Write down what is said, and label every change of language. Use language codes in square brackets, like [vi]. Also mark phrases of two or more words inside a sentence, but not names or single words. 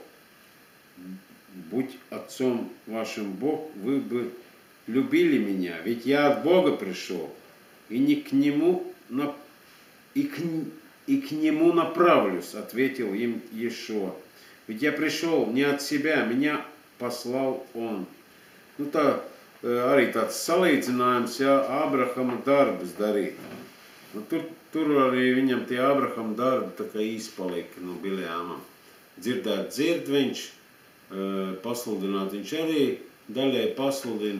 [ru] Будь отцом вашим Бог, вы бы любили меня, ведь я от Бога пришел, и не к нему и к нему направлюсь, ответил им Иешуа. Ведь я пришел не от себя, меня послал он. [lv] Nu tā arī tāds salīdzinājums, jā, Ābrahama darbus darīt. Nu, tur arī viņam tie Ābrahama darbi tā kā izpalika no Biljāmam. Dzirdēt dzird viņš, pasludināt viņš arī daļai pasludina.